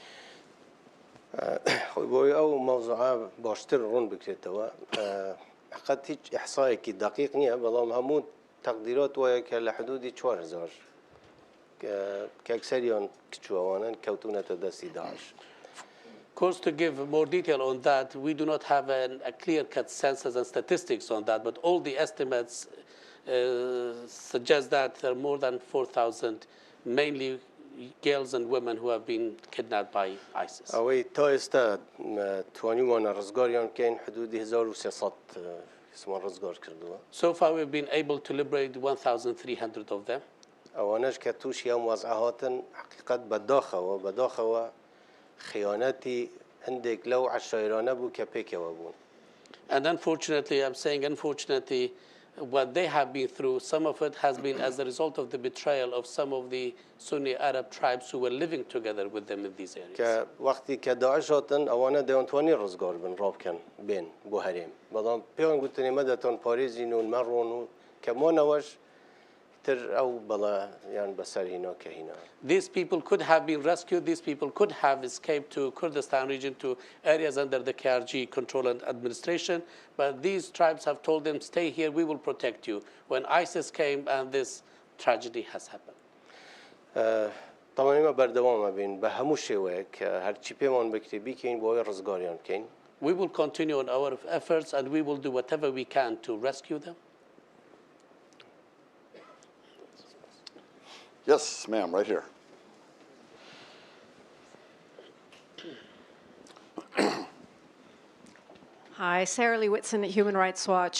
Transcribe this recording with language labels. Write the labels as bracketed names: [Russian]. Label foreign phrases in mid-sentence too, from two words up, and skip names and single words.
[Central Kurdish] خۆی بۆی ئەو مەوزوعە باشتر ڕوون بکرێتەوە حقیقەت هیچ ئیحسایەکی دقیق نییە بەڵام هەموو تەقدیرات وایە کە لە حدودی 4,000 کە ئەکسەریان کچووەوانن کەوتونەتە دەستی داعش. [English] Of course, to give more detail on that, we do not have a clear-cut census and statistics on that, but all the estimates suggest that there are more than 4,000, mainly girls and women who have been kidnapped by ISIS. [Central Kurdish] ئەوەی تا ئێستا توانیوانە ڕزگاریان بکەین حدودی 1,300 کەسمان ڕزگار کردووە. [English] So far we've been able to liberate 1,300 of them. [Central Kurdish] ئەوانەش کە تووشی ئەم وەزعە هاتن حقیقەت بەداخەوە خیانەتی هەندێک لەو عەشایرانە بوو کە پێکەوە بوون. [English] And unfortunately, I'm saying unfortunately, what they have been through, some of it has been as a result of the betrayal of some of the Sunni Arab tribes who were living together with them in these areas. [Central Kurdish] کە وەختی کە داعش هاتن ئەوانە دەیانتوانی ڕزگار بن ڕابکەن بێن بۆ هەرێم بەڵام پێیان گوتنی مەدەتان پارێزین و مەڕۆن و کە مۆنەوەش [English] These people could have been rescued. These people could have escaped to Kurdistan region, to areas under the KRG control and administration. But these tribes have told them, stay here, we will protect you. When ISIS came and this tragedy has happened. [Central Kurdish] طبعا ما بردوام بين بهمو شويك هرچی پیمان بکری بیکین باید رزگاریان کن. [English] We will continue on our efforts and we will do whatever we can to rescue them. Yes, ma'am, right here. Hi, Sarah Lee Whitson at Human Rights Watch.